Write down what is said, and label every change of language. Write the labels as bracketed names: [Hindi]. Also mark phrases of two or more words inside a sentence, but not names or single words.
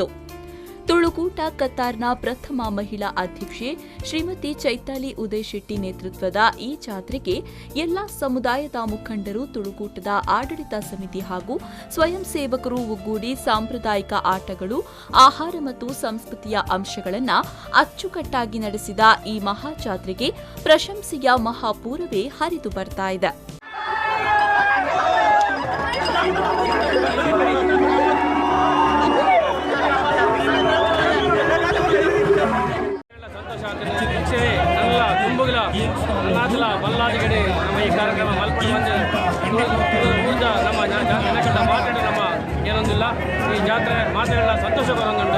[Kannada] ತುಳುಕೂಟ ಕತಾರ್ನ ಪ್ರಥಮ ಮಹಿಳಾ ಅಧ್ಯಕ್ಷೆ ಶ್ರೀಮತಿ ಚೈತಾಲಿ ಉದಯ್ ಶೆಟ್ಟಿ ನೇತೃತ್ವದ ಈ ಜಾತ್ರೆಗೆ ಎಲ್ಲಾ ಸಮುದಾಯದ ಮುಖಂಡರು, ತುಳುಕೂಟದ ಆಡಳಿತ ಸಮಿತಿ ಹಾಗೂ ಸ್ವಯಂ ಸೇವಕರು ಒಗ್ಗೂಡಿ ಸಾಂಪ್ರದಾಯಿಕ ಆಟಗಳು, ಆಹಾರ ಮತ್ತು ಸಂಸ್ಕೃತಿಯ ಅಂಶಗಳನ್ನು ಅಚ್ಚುಕಟ್ಟಾಗಿ ನಡೆಸಿದ ಈ ಮಹಾಜಾತ್ರೆಗೆ ಪ್ರಶಂಸೆಯ ಮಹಾಪೂರವೇ ಹರಿದು ಬರ್ತಾ ಇದೆ. [Tulu] ಬಲ್ಲಾದಿಗಡೆ ನಮ್ಮ ಈ ಕಾರ್ಯಕ್ರಮ ಮಲ್ಪಟ್ಟು ಊರ್ಜ ನಮ್ಮ ಜನಕಂಡ ಮಾತಾಡಿ ನಮ್ಮ ಏನೊಂದಿಲ್ಲ ಈ ಜಾತ್ರೆ ಮಾತಾಡಲ್ಲ ಸಂತೋಷ ಬರೋಂದುಂಟು.